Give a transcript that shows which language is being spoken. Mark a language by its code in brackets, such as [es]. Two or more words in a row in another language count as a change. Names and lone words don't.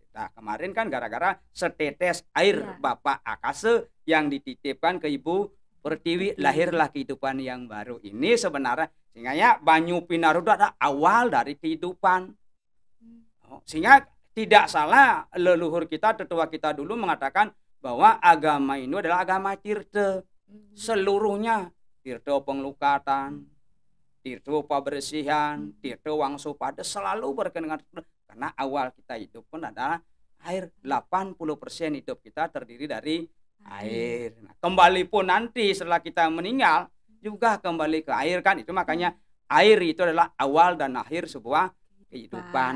[id] Nah kemarin kan gara-gara setetes air Bapak Akase yang dititipkan ke Ibu Pertiwi, lahirlah kehidupan yang baru ini sebenarnya. Sehingga ya Banyu Pinaruh itu adalah awal dari kehidupan. Sehingga tidak salah leluhur kita, tetua kita dulu mengatakan bahwa agama ini adalah agama tirta. Seluruhnya tirta penglukatan, tirta pabersihan, tirta wangso pada selalu berkenaan. Karena awal kita hidup pun adalah air. 80% hidup kita terdiri dari air. Nah, kembali pun nanti setelah kita meninggal juga kembali ke air kan. Itu makanya air itu adalah awal dan akhir sebuah kehidupan.